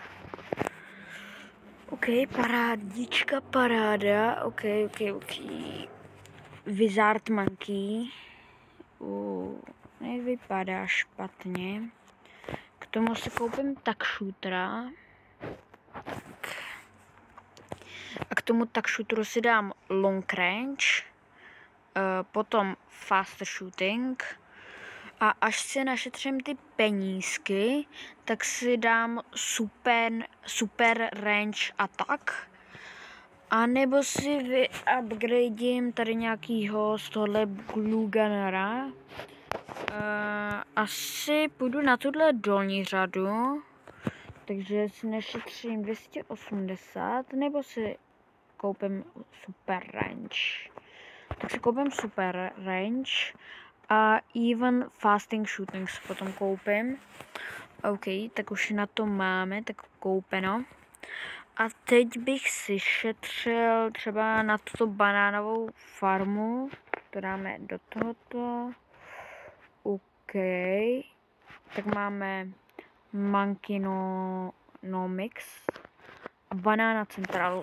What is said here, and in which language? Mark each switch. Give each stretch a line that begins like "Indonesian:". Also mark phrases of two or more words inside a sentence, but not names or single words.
Czech: OK, parádička, paráda, OK. Wizard Monkey. Nevypadá špatně. K tomu si koupím tak shootera. A k tomu tak shooteru si dám
English: long range,
Czech: potom
English: faster shooting
Czech: a až si našetřím ty penízky, tak si dám
English: super range attack.
Czech: A nebo si vyupgradím tady nějakýho z tohle Glue Gunnera. Asi půjdu na tuhle dolní řadu, takže si našetřím 280, nebo si koupím
English: super range.
Czech: Tak si koupím
English: super range
Czech: a
English: even fasting shooting
Czech: si potom koupím. OK, tak už na to máme, tak koupeno. A teď bych si šetřil třeba na tuto banánovou farmu. To dáme do tohoto. OK. Tak máme Monkeynomics a Banana Centralu.